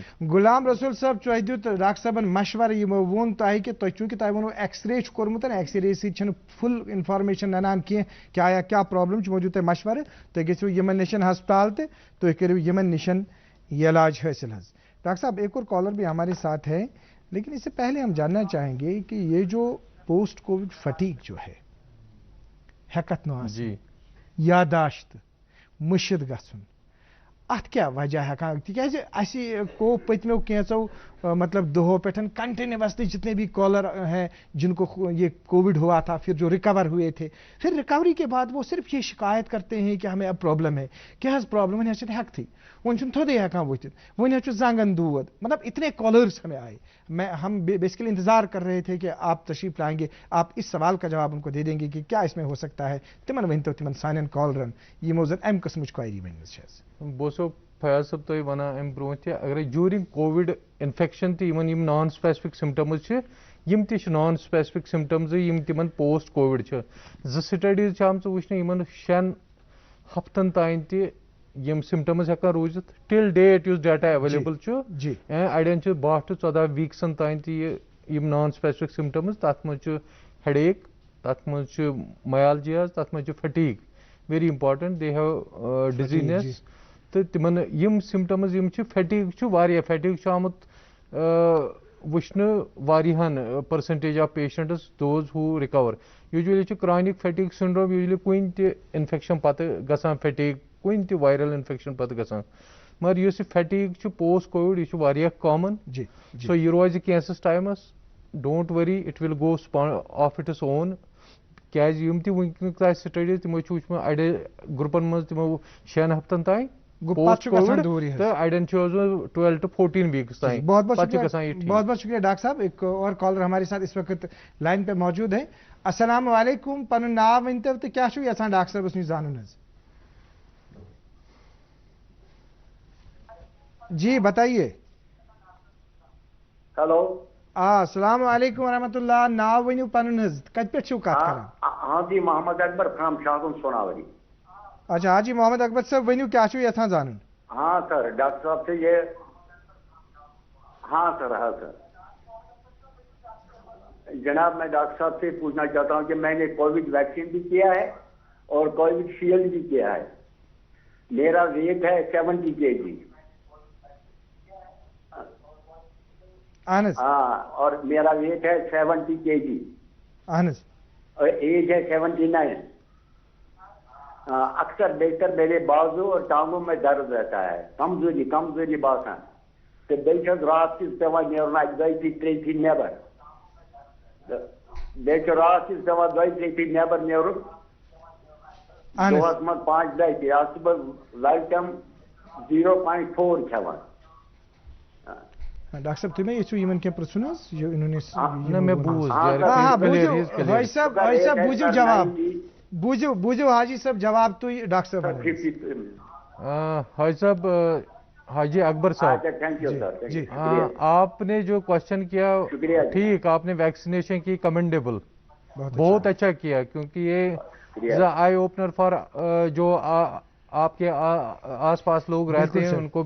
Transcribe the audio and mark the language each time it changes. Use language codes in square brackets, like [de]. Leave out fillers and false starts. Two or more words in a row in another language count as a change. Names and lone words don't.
[ks] غلام رسول صاحب تۄہہِ دیُت ڈاکٹر صٲبن مشورٕ یِمو ووٚن تۄہہِ کہِ تۄہہِ چوٗنٛکہِ تۄہہِ ووٚنوٕ ایکس رے چھُ کوٚرمُت ایکس رے سۭتۍ چھنہٕ [en] full information [ks] ننان کینٛہہ کیٛاہ پرابلم چھِ وۄنۍ دیُت تۄہہِ مشورٕ تُہۍ گٔژھِو یِمن نِشن ہسپتال تہِ تُہۍ کٔرِو یِمن نِشن یہ علاج حٲصِل حظ [ur] ڈاکٹر صاحب ایک اور کالر بھی ہمارے ساتھ ہے لیکن اس سے پہلے ہم جاننا چاہیں گے کہ یہ جو پوسٹ کووڈ فٹیگ جو ہے [ks] ہیکت نہ آسٕنۍ یاداشت مٔشِد گژھُن اتھ کیا وجہ ہیکان تکیازِ اَسہِ کو پٔتمیو کینٛژو مطلب دہو پٮ۪ٹھ کنٹینیوسلی [ur] جتنے بھی کالر ہیں جن کو یہ کووڈ ہوا تھا پھر جو ریکور ہوئے تھے پھر ریکوری کے بعد وہ صرف یہ شکایت کرتے ہیں کہ ہمیں اب پرابلم ہے کیا [ks] حظ پرابلم وۄنۍ حظ چھنہٕ ہیٚکتھٕے وۄنۍ چھُنہٕ تھوٚدُے ہیٚکان ؤتھِتھ وۄنۍ حظ چھُ زنٛگن دود [ur] مطلب اتنے کالرز ہمیں آئے ہم بیسیکلی انتظار کر رہے تھے کہ آپ تشریف لائیں گے آپ اس سوال کا جواب ان کو دے دیں گے کہ کیا اس میں ہو سکتا ہے [ks] تمن ؤنتو تمن سانٮ۪ن کالرن یِمو زن امہِ قٕسمٕچ کویری ؤنمٕژ چھِ بہٕ اوسو فیاض صٲب تُہۍ وَنان اَمہِ برونٛٹھ تہِ اگرے [en] during covid infection [ks] تہِ یِمن یِم [en] non specific symptoms [ks] چھِ یِم تہِ چھِ [en] non specific symptoms [ks] یِم تِمن [en] post covid [ks] چھِ 2 سٹڈیٖز چھِ آمژٕ وٕچھنہٕ یِمن 6 ہفتن تانۍ تہِ یِم سِمٹمز ہٮ۪کان روٗزِتھ [en] till date [ks] یُس [en] data available [ks] چھُ اڑٮ۪ن چھِ [en] 12 to 14 weeks [ks] تانۍ تہِ یِم [en] non specific symptoms [ks] تتھ منٛز چھُ ہیڈ ایک تتھ منٛز چھُ میالجیاز تتھ منٛز چھُ فٹیگ [en] very important they have diseases [ks] تہٕ تِمن یِم سِمٹمز یِم چھِ فیٹیگ چھُ واریاہ فیٹیگ چھُ آمُت وٕچھنہٕ واریاہن [en] percentage of patients those who recover [ks] یوٗجؤلی چھُ [en] chronic fatigue syndrome [ks] یوٗجؤلی کُنہِ تہِ اِنفیکشن پتہٕ گژھان فیٹیگ کُنہِ تہِ [en] viral infection [ks] پتہٕ گژھان مگر یُس یہِ فیٹیگ چھُ [en] post covid [ks] یہِ چھُ واریاہ کامن سو یہِ روزِ کینٛژس ٹایمس [en] don't worry it will go off its own [ks] کیٛازِ یِم تہِ وٕنکیٚنُک تانۍ سٹڈیٖز تِمو چھُ وٕچھمُت اڑِ گروپن منٛز تِمو 6 ہفتن تانۍ [en] post covid [ks] تہٕ اڑٮ۪ن چھُ اوسمُت [en] 12 to 14 weeks [ks] تانۍ [ur] بہت بہت شکریہ ڈاکٹر صاحب ایک اور کالر ہمارے ساتھ اس وقت لائن پہ موجود ہے السلام علیکم [ks] پنُن ناو ؤنتو تہٕ کیٛاہ چھُو یژھان ڈاکٹر صٲبس نِش زانُن حظ [ur] جی بتائیے ہیلو [ks] السلام علیکم ورحمۃ اللہ ناو ؤنِو پنُن حظ کتہِ پٮ۪ٹھ چھِو کتھ کران حاجی محمد اکبر فرام شاہگُن سوناوری اچھا حاجی محمد اکبر صاحب ؤنِو کیٛاہ چھُو یژھان زانُن [ur] ہاں سر ڈاکٹر صاحب سے یہ ہاں سر جناب میں ڈاکٹر صاحب سے پوچھنا چاہتا ہوں کہ میں نے کووڈ ویکسین بھی کیا ہے اور کووڈ شیلڈ بھی کیا ہے میرا ویٹ ہے 70 kg ہاں اور میرا ویٹ ہے 70 kg اور ایج ہے 79 اکثر بیشتر میرے بازو اور ٹانگوں میں درد رہتا ہے [ks] کمزوری باسان تو بیچ رات کس پیوان نیرن 2-3 پھر نیبر بیچ رات کس پیوان 2-3 پھر نیبر نیرن دۄہس منٛز 5 لٹہِ آز چھُس بہٕ لایف ٹایم 0.4 کھٮ۪وان ڈاکٹر صاحب تُہۍ مہ یژھِو یِمن کینٛہہ پرٛژھُن حظ بوٗزِو جواب بوٗزِو حاجی صٲب جواب تُہۍ ڈاکٹر صٲب حاجی صاحب حاجی اکبر صاحب جی [ur] آپ نے جو کوشچن کیا ٹھیک آپ نے ویکسینیشن کی کمنڈیبل بہت اچھا کیا کیونکہ یہ [en] eye opener [ur] فار جو آپ کے آس پاس لوگ رہتے ہیں ان کو بھی